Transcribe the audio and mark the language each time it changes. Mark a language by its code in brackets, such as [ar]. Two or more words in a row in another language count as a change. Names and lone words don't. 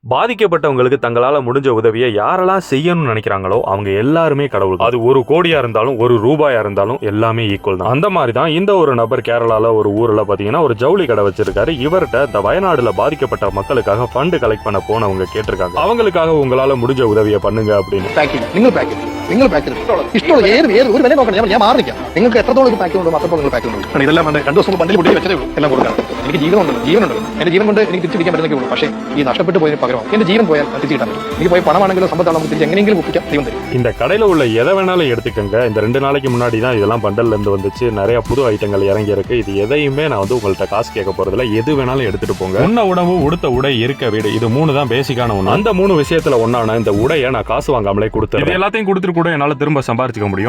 [ta] பாதிக்கப்பட்டவங்களுக்கு தங்களால முடிஞ்ச உதவியை யாரெல்லாம் செய்யணும்னு நினைக்கிறாங்களோ அவங்க எல்லாருமே கடவுள். அது 1 கோடியா இருந்தாலும் 1 ரூபாயா இருந்தாலும் எல்லாமே ஈக்குவல் தான். அந்த மாதிரி தான் இந்த ஒரு நபர் கேரளால ஒரு ஊர்ல பாத்தீங்கன்னா ஒரு ஜவுளி கடை வச்சிருக்காரு. இவர்கிட்ட இந்த வயநாடுல பாதிக்கப்பட்ட மக்களுக்காக [en] fund collect [ta] பண்ண போனவங்க கேட்டிருக்காங்க, அவங்களுக்காக உங்களால முடிஞ்ச உதவியை பண்ணுங்க அப்படின்னு. [ml] നിങ്ങൾ പാക്ക് ഇഷ്ടമുള്ള ഏത് ഒരു വില നോക്കണം. ഞാൻ മാറിക്കാം. നിങ്ങൾക്ക് എത്രത്തോളം പാക്ക് ഉണ്ട് അത്രത്തോളം നിങ്ങൾ പാക്ക് ഉണ്ട്. ഇതെല്ലാം 2 ദിവസം ബണ്ടിൽ പൊട്ടി വെച്ചതേ ഉള്ളൂ. എല്ലാം കൊടുക്കാം. എനിക്ക് ജീവനുണ്ട്. എന്റെ ജീവൻ കൊണ്ട് എനിക്ക് തിരിച്ചു പിടിക്കാൻ പറ്റുന്നേ ഉള്ളൂ. പക്ഷേ ഈ നഷ്ടപ്പെട്ടു പോയതിന് പകരം എന്റെ ജീവൻ പോയാൽ തിരിച്ചു കിട്ടാൻ പറ്റും. എനിക്ക് പോയ പണമാണെങ്കിലും സമ്പത്താണെങ്കിലും നമുക്ക് തിരിച്ച് എങ്ങനെയെങ്കിലും ഒപ്പിക്കാം. ദൈവം തരും. [ta] இந்த கடையில உள்ள எதை வேணாலும் எடுத்துக்கங்க. இந்த 2 நாளைக்கு முன்னாடி தான் இதெல்லாம் பண்டல்ல இருந்து வந்துச்சு. நிறைய புது ஐட்டங்கள் இறங்கி இருக்கு. இது எதையுமே நான் வந்து உங்கள்கிட்ட காசு கேட்க போறதில்ல. எது வேணாலும் எடுத்துட்டு போங்க. உண்ண உணவு, உடுத்த உடை, இருக்க வீடு, இது 3 தான் பேசிக்கான ஒண்ணு. அந்த 3 விஷயத்துல ஒண்ணான இந்த உடையை நான் காசு வாங்காமலே கொடுத்துறேன். இது எல்லாத்தையும் கொடுத்துட்டு கூட என்னால திரும்ப சம்பாதிக்க முடியும்.